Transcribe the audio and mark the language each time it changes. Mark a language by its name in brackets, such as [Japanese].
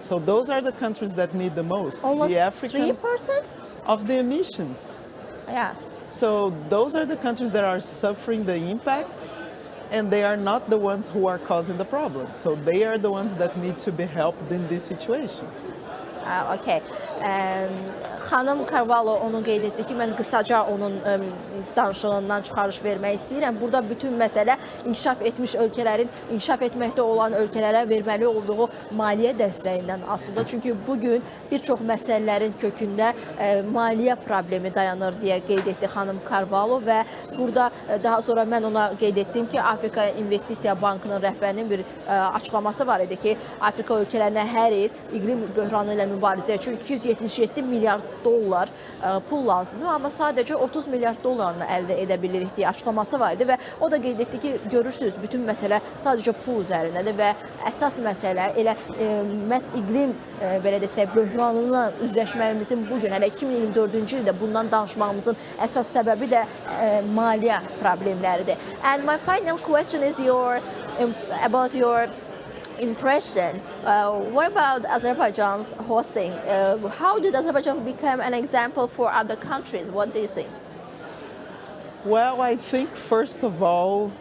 [English] So those are the countries that need the most. Almost the African 3% of the emissions. Yeah. So those are the countries that are suffering the impacts, and they are not the ones who are causing the problem. So they are the ones that need to be helped in this situation. Okay. [Azerbaijani] Xanım Carvalho onu qeyd etdi ki, mən qısaca onun danışığından çıxarış vermək istəyirəm. Burada bütün məsələ inkişaf etmiş ölkələrin, inkişaf etməkdə olan ölkələrə verməli olduğu maliyyə dəstəyindən asılıdır. Çünki bugün bir çox məsələlərin kökündə maliyyə problemi dayanır deyə qeyd etdi xanım Carvalho və burada daha sonra mən ona qeyd etdim ki, Afrika İnvestisiya Bankının rəhbərinin bir açıqlaması var idi ki, Afrika ölkələrinə hər il iqlim böhranı ilə mübarizə üçün 277 milyard dollar pul lazımdır, amma sadəcə 30 milyard dollarını əldə edə bilirik deyə açıqlaması var idi və o da qeyd etdi ki, görürsünüz, bütün məsələ sadəcə pul üzərindədir və əsas məsələ elə məhz iqlim belə desək, böhranına üzləşməyimizin bugün, hələ 2024-cü ildə bundan danışmağımızın əsas səbəbi də maliyyə problemləridir. [English] And my final question is about your impression. What about Azerbaijan's hosting? How did Azerbaijan become an example for other countries? What do you think? Well, I think first of all,